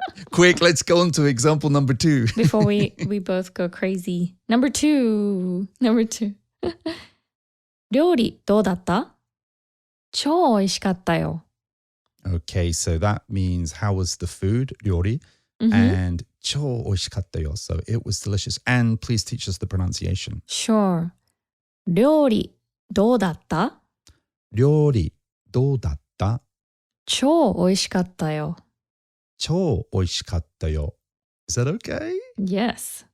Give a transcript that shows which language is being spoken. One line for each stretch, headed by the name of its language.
English: Quick, let's go on to example number 2. Before we both go crazy. Number 2.
Japanese: 料理どうだった?超美味しかったよ。
English: Okay, so that means, how was the food,
Japanese: 料理?
English: And
Japanese: 超美味しかったよ.
English: So it was delicious. And please teach us the pronunciation. Sure.
Japanese: 料理どうだった? 料理どうだった? 超美味しかったよ。超美味しかったよ.
English: Is that okay? Yes.